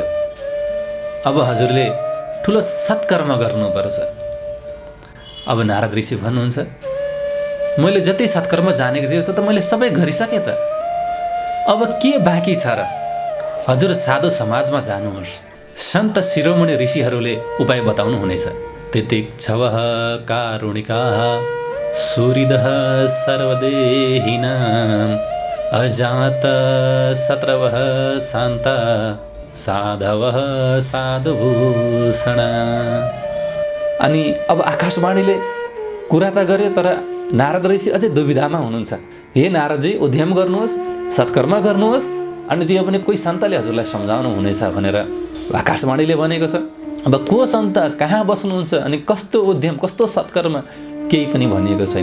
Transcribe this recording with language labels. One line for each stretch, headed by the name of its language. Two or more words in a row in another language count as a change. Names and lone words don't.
Nepali: अब हजुरले ठुलो सत्कर्म गर्नुपर्छ। अब नारद ऋषि भन्नुहुन्छ, मैले जति सत्कर्म जानेको थिएँ त्यो त मैले सबै गरिसकेँ त, अब के बाँकी छ र? हजुर साधु समाजमा जानुहोस्, सन्त शिरोमणि ऋषिहरूले उपाय बताउनु हुनेछ।
Sanskrit: तितिक्षवः कारुणिकाः सुहृदः सर्वदेहिनाम् अजात शत्रवः शान्ता साधवः साधुभूषण।
Nepali: अनि अब आकाशवाणीले कुरा त गर्यो, तर नारद ऋषि अझै दुविधामा हुनुहुन्छ। हे नारदजी, उद्यम गर्नुहोस्, सत्कर्म गर्नुहोस्, अनि त्यो पनि कोही सन्तले हजुरलाई सम्झाउनु हुनेछ भनेर आकाशवाणीले भनेको छ। अब को सन्त, कहाँ बस्नुहुन्छ, अनि कस्तो उद्यम, कस्तो सत्कर्म, केही पनि भनिएको छैन।